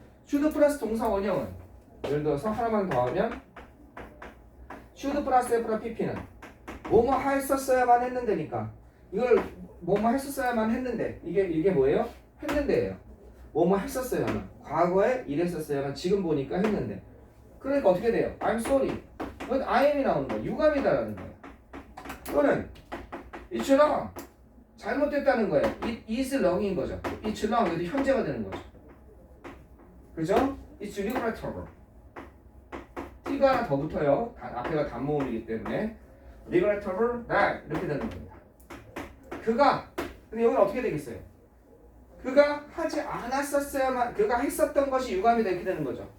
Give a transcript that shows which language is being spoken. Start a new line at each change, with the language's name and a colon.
Korean: should 플러스 동사 원형은 예를 들어서 하나만 더 하면 should 플러스 F라 PP는 뭐뭐 했었어야만 했는데니까 이걸 뭐뭐 했었어야만 했는데 이게 뭐예요? 했는데예요. 뭐뭐 했었어야만 과거에 이랬었어야만 지금 보니까 했는데 그러니까 어떻게 돼요?
English: I'm sorry.
Korean: 그건 I am이 나오는 거예요. 유감이다라는 거예요.
English: 또는 it's wrong.
Korean: 잘못됐다는 거예요.
English: It is wrong
Korean: 인 거죠.
English: It's wrong.
Korean: 그래도 현재가 되는 거죠. 그죠?
English: It's regrettable.
Korean: T가 하나 더 붙어요. 앞에가 단모음이기 때문에 regrettable that 이렇게 되는 겁니다. 그가 근데 여기는 어떻게 되겠어요? 그가 하지 않았었어야만 그가 했었던 것이 유감이 이렇게 되는 거죠.